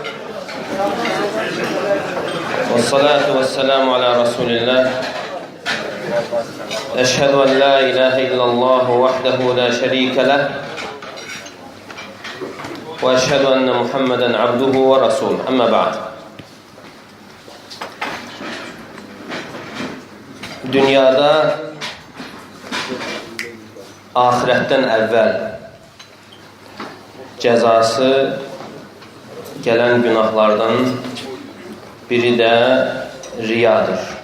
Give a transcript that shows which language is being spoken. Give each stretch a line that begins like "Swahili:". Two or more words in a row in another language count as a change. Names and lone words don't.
Arabic: والصلاة والسلام على رسول الله. أشهد أن لا إله إلا الله وحده لا شريك له. وأشهد أن محمدا عبده ورسوله. أما بعد.
Azerbaijani: Dünyada ahirətdən əvvəl cəzası gələn günahlardan biri də riyadır.